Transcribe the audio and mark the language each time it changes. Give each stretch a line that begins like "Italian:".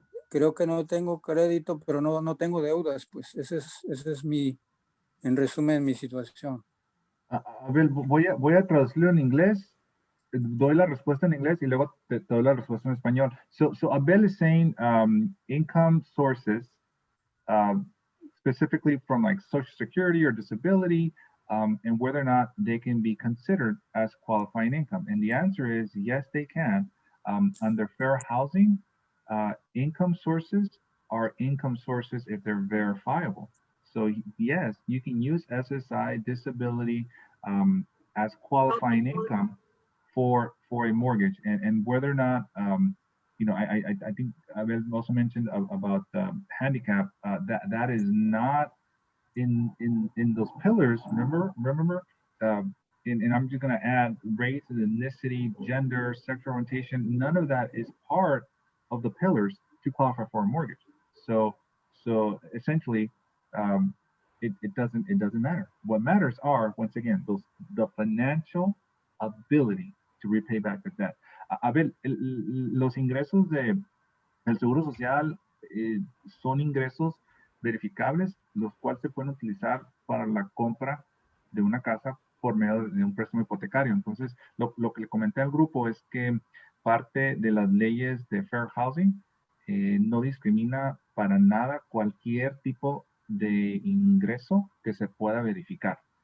Spanish: creo que no tengo crédito, pero no tengo deudas, pues ese es en resumen, mi situación. A ver, voy a traducirlo en inglés. Doy la respuesta en inglés y luego te doy la respuesta en español.
English: So Abel is saying income sources, specifically from like Social Security or disability, and whether or not they can be considered as qualifying income. And the answer is yes, they can. Under fair housing, income sources are income sources if they're verifiable. So yes, you can use SSI, disability, as qualifying income for a mortgage, and whether or not I think I also mentioned about handicap, that is not in those pillars. Remember, and I'm just going to add race, ethnicity, gender, sexual orientation. None of that is part of the pillars to qualify for a mortgage. So essentially, um, it doesn't matter. What matters are, once again, the financial ability to repay back the debt.
Spanish: A ver, los ingresos del Seguro Social son ingresos verificables, los cuales se pueden utilizar para la compra de una casa por medio de un préstamo hipotecario. Entonces, lo que le comenté al grupo es que parte de las leyes de Fair Housing no discrimina para nada cualquier tipo de ingreso que se pueda verificar.